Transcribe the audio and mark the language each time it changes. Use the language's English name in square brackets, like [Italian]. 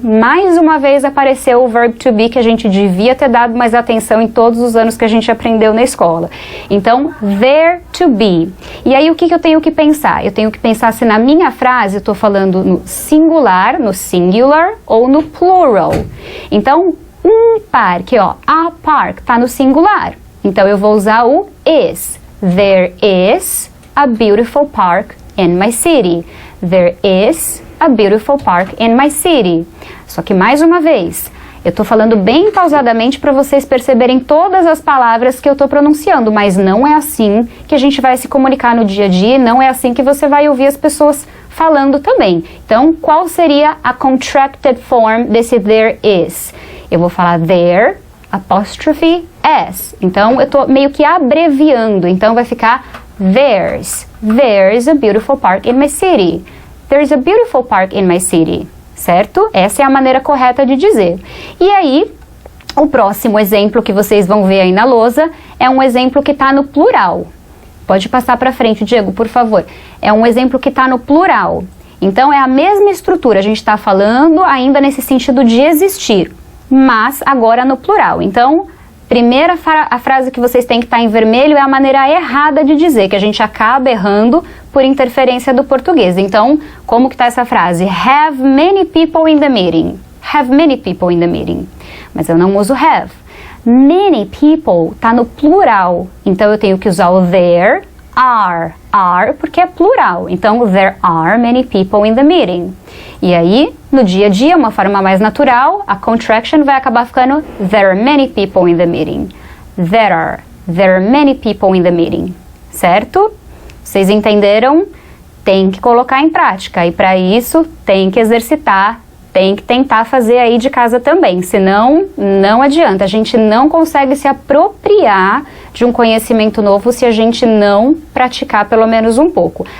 [Portuguese] Mais uma vez apareceu o verb to be, que a gente devia ter dado mais atenção em todos os anos que a gente aprendeu na escola. Então, there to be. E aí, o que eu tenho que pensar? Eu tenho que pensar se na minha frase eu estou falando no singular, no singular ou no plural. Então, um parque, ó, a park, tá no singular. Então, eu vou usar o is. [English] There is a beautiful park in my city. There is a beautiful park in my city. [Portuguese] Só que mais uma vez, eu tô falando bem pausadamente para vocês perceberem todas as palavras que eu tô pronunciando, mas não é assim que a gente vai se comunicar no dia a dia, não é assim que você vai ouvir as pessoas falando também. Então, qual seria a contracted form desse there is? Eu vou falar there, apostrophe s. Então, eu tô meio que abreviando, então vai ficar [English] there's a beautiful park in my city. There's a beautiful park in my city, certo? [Portuguese] Essa é a maneira correta de dizer. E aí, o próximo exemplo que vocês vão ver aí na lousa é um exemplo que está no plural. Pode passar para frente, Diego, por favor. É um exemplo que está no plural. Então, é a mesma estrutura. A gente está falando ainda nesse sentido de existir, mas agora no plural. Então, a frase que vocês têm que estar em vermelho é a maneira errada de dizer, que a gente acaba errando por interferência do português. Então, como que está essa frase? [English] Have many people in the meeting. Have many people in the meeting. [Portuguese] Mas eu não uso have. Many people está no plural. Então, eu tenho que usar o there, are, porque é plural. Então, [English] there are many people in the meeting. [Portuguese] E aí, no dia a dia, uma forma mais natural, a contraction vai acabar ficando [English] there are many people in the meeting. There are many people in the meeting. [Portuguese] Certo? Vocês entenderam? Tem que colocar em prática. E para isso, tem que exercitar, tem que tentar fazer aí de casa também. Senão, não adianta. A gente não consegue se apropriar de um conhecimento novo se a gente não praticar pelo menos um pouco.